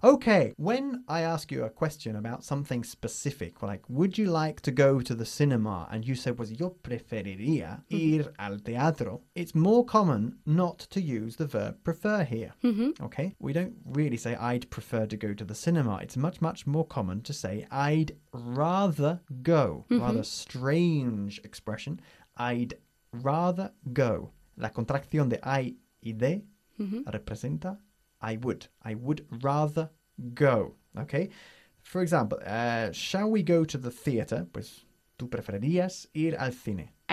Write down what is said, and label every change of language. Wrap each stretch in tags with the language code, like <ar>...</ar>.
<en>Okay, when I ask you a question about something specific, like, would you like to go to the cinema? And you say,</en> <es>pues yo preferiría ir al teatro.</es> <en>It's more common not to use the verb prefer here. Mm-hmm. Okay, we don't really say I'd prefer to go to the cinema. It's much, much more common to say I'd rather go. Mm-hmm. Rather strange expression. I'd rather go.</en> <es>La contracción de I y de representa...</es> <en>I would rather go, okay? For example, shall we go to the theater?</en> <es>Pues, ¿tú preferirías ir al cine?</es>